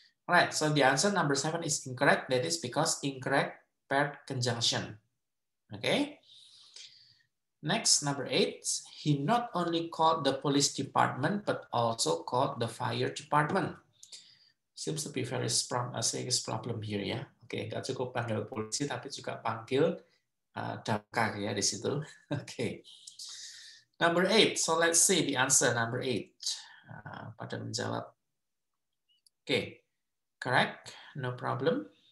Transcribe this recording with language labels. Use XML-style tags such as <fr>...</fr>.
<en>Alright, so the answer number 7 is incorrect. That is because incorrect paired conjunction. Okay. Next, number 8. He not only called the police department but also called the fire department. Seems to be very serious problem here ya.</en> <id>Oke, nggak cukup panggil polisi tapi juga panggil damkar ya di situ.</id> <en>Oke. Number 8. So let's see the answer number 8.</en> <id>Pada menjawab. Oke.</id> <en>Correct. No problem.</en>